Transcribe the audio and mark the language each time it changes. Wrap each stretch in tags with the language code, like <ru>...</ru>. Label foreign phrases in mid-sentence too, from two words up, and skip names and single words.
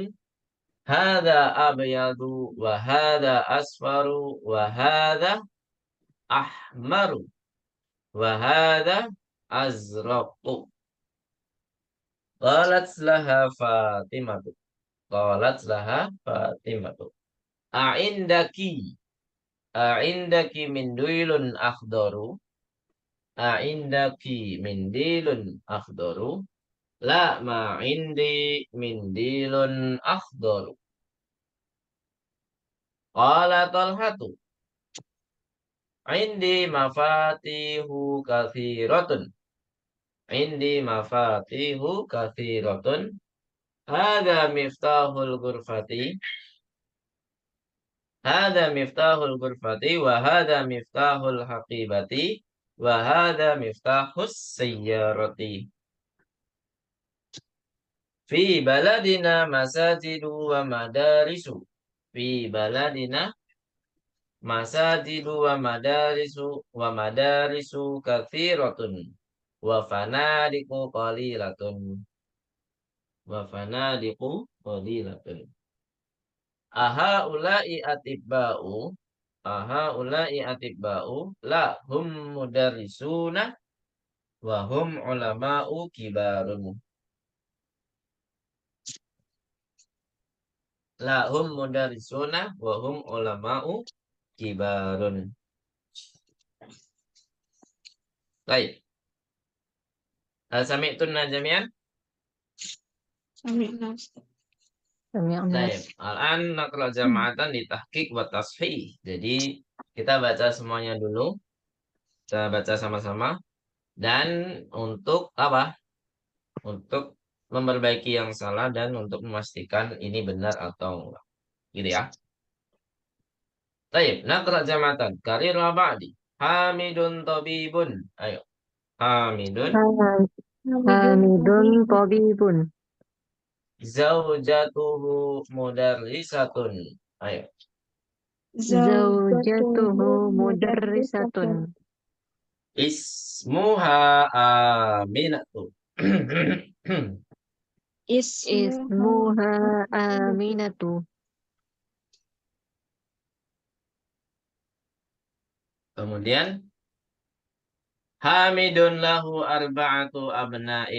<ar>هذا أبيض وهذا أصفر وهذا أحمر وهذا أزرق. قالت لها فاطمة. قالت لها فاطمة. A'indaki. أعندك منديل أخضر. أعندك منديل أخضر. لا ما عندي منديل أخضر. قال طلحة. عندي مفاتيح كثيرة. عندي مفاتيح كثيرة. هذا مفتاح الغرفة. هذا مفتاح الغرفة وهذا مفتاح الحقيبة وهذا مفتاح السيارة. في بلدنا مساجد ومدارس. في بلدنا مساجد ومدارس كثيرة. وفنادق قليلة وفنادق قليلة. هؤلاء أطباء. هؤلاء أطباء لا هم مدرسون. وهم علماء كبار. لا هم مدرسون. وهم علماء كبار. Baik. سمعتن جميعا. سمعنا أستاذ. Sami'na. Baik. الآن نقرأ جماعة دي تحقيق وتصحيح.</ar> <id>Jadi kita baca semuanya dulu. Kita baca sama-sama. Dan untuk apa? Untuk memperbaiki yang salah dan untuk memastikan ini benar atau enggak. Gitu ya. Baik,</id> <ar>نقرأ جماعة. كرر بعدي حامد طبيب.</ar> <id>Ayo.</id> <ar>Hamidun. حامد طبيب. زوجته مدرسة.</ar> <id>Ayo.</id> <ar>زوجته مدرسة. اسمها آمنة. اسمها آمنة. Kemudian حامد له أربعة أبناء.</ar>